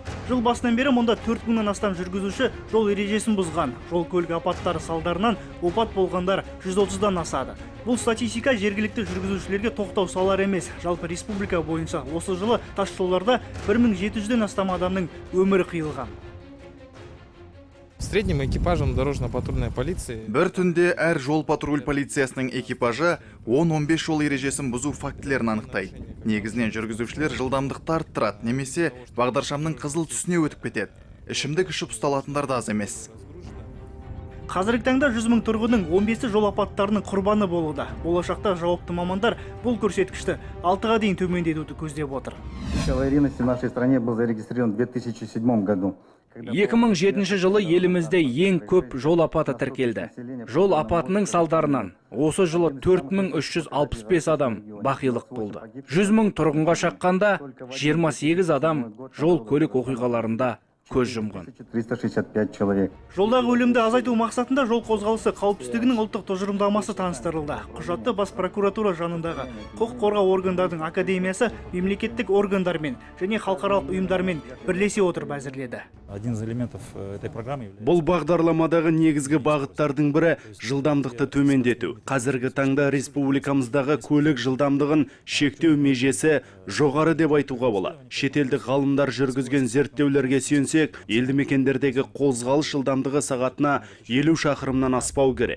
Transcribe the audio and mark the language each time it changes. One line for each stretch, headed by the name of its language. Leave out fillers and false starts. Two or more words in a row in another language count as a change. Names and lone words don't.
Kazakh: Жыл басынан бері мұнда 4000-нан астам жүргізуші жол ережесін бұзған. Жол көлік апаттары салдарынан опат болғандар 130-дан асады. Бұл статистика жергілікті жүргізушілерге тоқтау салар емес. Жалпы республика бойынша осы жылы тас жолдарда 1700-ден астам адамның өмірі қиылған.
Russian: В среднем экипажем дорожно-патрульной полиции
Kazakh: бір түнде әр жол патруль полициясының экипажы 10-15 жол ережесін бұзу фактілерін анықтайды. Негізінен жүргізушілер жылдамдықты арттырады, немесе бағдаршамның қызыл түсіне өтіп кетеді. Ішімдік ішіп ұсталатындар да аз емес. Қазіргі таңда 100 мың тұрғынның 15 жол апаттарының құрбаны болуда. Болашақта жауапты мамандар бұл көрсеткішті 6-ға дейін төмендетуді көздеп отыр.
Russian: Аварийности в нашей стране был зарегистрирован в 2007 году.
Kazakh: 2007 жылы елімізде ең көп жол апаты тіркелді. Жол апатының салдарынан осы жылы 4365 адам бақилық болды. 100 мың тұрғынға шаққанда 28 адам жол көлік оқиғаларында көз жұмған.
Russian: 365 человек.
Kazakh: Жолдағы өлімді азайту мақсатында жол қозғалысы қауіпсіздігінің ұлттық тұжырымдамасы таныстырылды. Құжатты бас прокуратура жанындағы құқық қорғау органдардың академиясы мемлекеттік органдармен және халықаралық ұйымдармен бірлесе отырып әзірледі.
Russian: Один из элементов этой программы.
Kazakh: Бұл бағдарламадағы негізгі бағыттардың бірі жылдамдықты төмендету. Қазіргі таңда республикамыздағы көлік жылдамдығын шектеу межесі жоғары деп айтуға болады. Шетелдік ғалымдар жүргізген зерттеулерге сүйенсек, елді мекендердегі қозғалыс жылдамдығы сағатына 50 шақырымнан аспау керек.